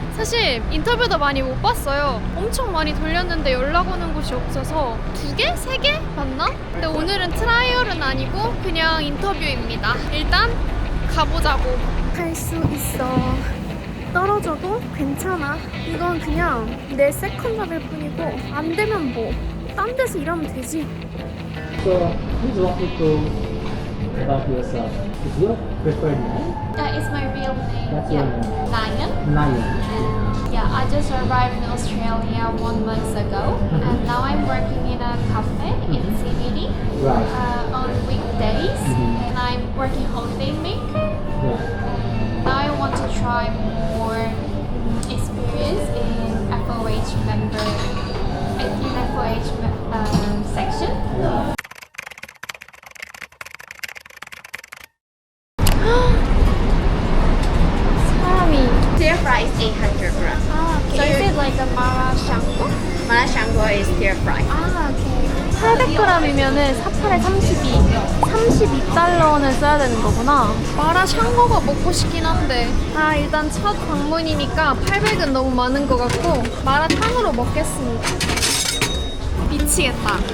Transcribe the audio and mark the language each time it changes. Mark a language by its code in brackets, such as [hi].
[ko] 사실 인터뷰도 많이 못 봤어요. 엄청 많이 돌렸는데 연락 오는 곳이 없어서 2개? 3개? 봤나? 근데 오늘은 트라이얼은 아니고 그냥 인터뷰입니다. 일단 가보자고. 할 수 있어. 떨어져도 괜찮아. 이건 그냥 내 세컨잡일 뿐이고 안 되면 뭐 딴 데서 일하면 되지. [en] So, please walk me through about yourself. Is your preferred name? That is my real name. That's your name. Nayan. Nayan. Yeah, I just arrived in Australia 1 month ago, and now I'm working in a cafe in CBD Right. on weekdays, and I'm working holiday maker. Yeah. Now I want to try more experience in FOH member, in FOH section. Yeah. [ko] 사람이. [en] Stir fry is 800 grams. Ah, okay. So is it like a mara shango? Mala shango is stir fry. [ko] 아, 오케이. 800g이면은 48에 32달러는 써야 되는 거구나. 마라 샹궈가 먹고 싶긴 한데. 아, 일단 첫 방문이니까 800은 너무 많은 것 같고 마라탕으로 먹겠습니다. 미치겠다.